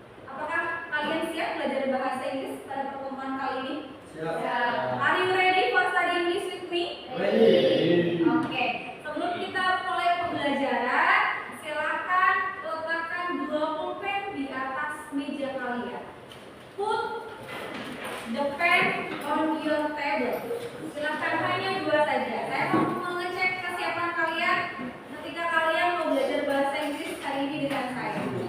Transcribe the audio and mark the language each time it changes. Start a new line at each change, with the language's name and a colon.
Indonesian: Apakah kalian siap belajar bahasa Inggris pada pertemuan kali ini? Siap.
English: Are you ready for study English with me? Ready.
Indonesian: Oke. Sebelum kita mulai pembelajaran, silakan letakkan dua pulpen di atas meja kalian.
English: Put the pen on your table.
Indonesian: Silakan hanya dua saja. Saya mau mengecek kesiapan kalian ketika kalian mau belajar bahasa Inggris hari ini dengan saya.